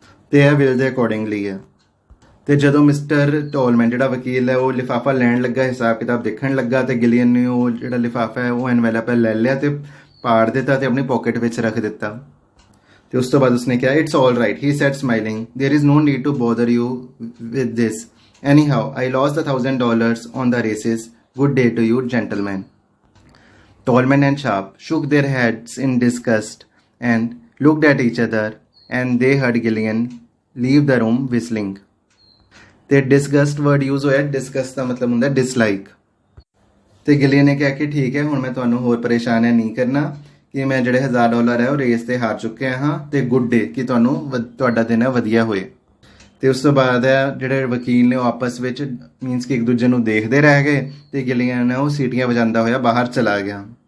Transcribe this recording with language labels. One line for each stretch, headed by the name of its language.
Punjabi: ਤੇ ਇਹ ਵਿਲ ਦੇ ਅਕੋਰਡਿੰਗਲੀ ਹੈ. ਤੇ ਜਦੋਂ ਮਿਸਟਰ ਟੋਲਮੈਨ ਜਿਹੜਾ ਵਕੀਲ ਹੈ ਉਹ ਲਿਫਾਫਾ ਲੈਣ ਲੱਗਾ, ਹਿਸਾਬ ਕਿਤਾਬ ਦੇਖਣ ਲੱਗਾ, ਤੇ ਗਿਲੀਅਨ ਨੇ ਉਹ ਜਿਹੜਾ ਲਿਫਾਫਾ ਹੈ ਉਹ ਐਨਵੈਲਪ ਲੈ ਲਿਆ ਤੇ ਪਾੜ ਦਿੱਤਾ ਤੇ ਆਪਣੀ ਪਾਕਟ ਵਿੱਚ ਰੱਖ ਦਿੱਤਾ. ਤੇ ਉਸ ਤੋਂ ਬਾਅਦ ਉਸਨੇ ਕਿਹਾ,
English: It's all right, he said smiling, there is no need to bother you with this. Anyhow, I lost the $1,000 on the races. Good day to you, gentlemen. Tolman and Sharp shook their heads in disgust and looked at each other, and they heard Gillian leave the room whistling.
Punjabi: ਤੇ ਡਿਸਗਸਟ word use ਹੋਇਆ. ਡਿਸਗਸਟ ਦਾ ਮਤਲਬ ਹੁੰਦਾ dislike. ਤੇ ਗਿਲੀਅਨ ਨੇ ਕਿਹਾ ਕਿ ਠੀਕ ਹੈ, ਹੁਣ ਮੈਂ ਤੁਹਾਨੂੰ ਹੋਰ ਪਰੇਸ਼ਾਨ ਨਹੀਂ ਕਰਨਾ ਕਿ ਮੈਂ ਜਿਹੜੇ $1,000 ਹੈ ਉਹ ਰੇਸ ਤੇ ਹਾਰ ਚੁੱਕਿਆ ਹਾਂ. ਤੇ
English: good day,
Punjabi: ਕਿ ਤੁਹਾਡਾ ਦਿਨ ਹੈ ਵਧੀਆ ਹੋਏ. ਤੇ ਉਸ ਤੋਂ ਬਾਅਦ ਜਿਹੜੇ ਵਕੀਲ ਨੇ ਉਹ ਆਪਸ ਵਿੱਚ ਮੀਨਸ ਕਿ ਇੱਕ ਦੂਜੇ ਨੂੰ ਦੇਖਦੇ ਰਹਿ ਗਏ ਤੇ ਗਿਲੀਅਨ ਉਹ ਸੀਟੀਆਂ ਵਜਾਉਂਦਾ ਹੋਇਆ ਬਾਹਰ ਚਲਾ ਗਿਆ.